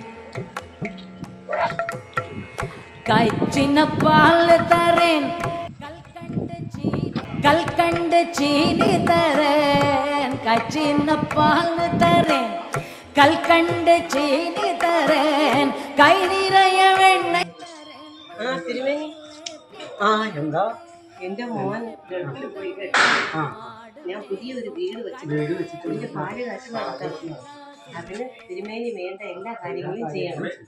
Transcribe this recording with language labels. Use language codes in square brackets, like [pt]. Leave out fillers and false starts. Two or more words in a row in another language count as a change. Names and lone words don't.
[ta] கைச்சின்ன பால் தரேன் கல்கண்டு சீனி தரேன். கைச்சின்ன பால் தரேன் கல்கண்டு சீனி தரேன். [ml] കൈ നിറയ വെണ്ണ തിരുമേനി. എന്താ എന്റെ മോൻ ഗൾഫിൽ പോയി കേട്ടോ. ഞാൻ പുതിയൊരു വീട് വെച്ചിട്ട് പാല് കാശ് നടത്താം. അതിന് തിരുമേനി വേണ്ട എല്ലാ കാര്യങ്ങളും ചെയ്യണം.